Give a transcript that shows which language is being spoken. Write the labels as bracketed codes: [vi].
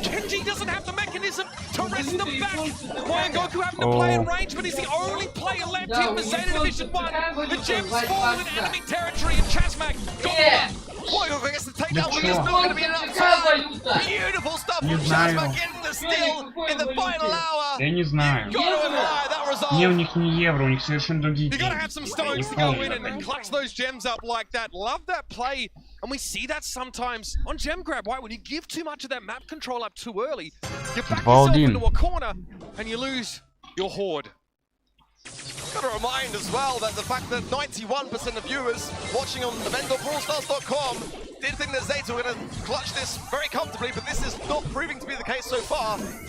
[en] Kenji doesn't have the mechanism to rest them back. Goku having to play in range, but he's the only player left here for Zeta Division 1. The gems fall in enemy territory, and Chasmak got Goku gets the takedown, but it's not going to be enough time. Beautiful stuff from Chasmak getting the steal in the final hour. [ru] Я не знаю. Не, у них не евро, у них совершенно другие [en] You gotta have some stones to go in and clutch those gems up like that. Love that play, and we see that sometimes on gem grab, right? When you give too much of that map control up too early, you back yourself into a corner and you lose your horde. Got to remind as well that the fact that 91% of viewers watching on event.brawlstars.com did think that Zeta were going to clutch this very comfortably, but this is not proving to be the case so far.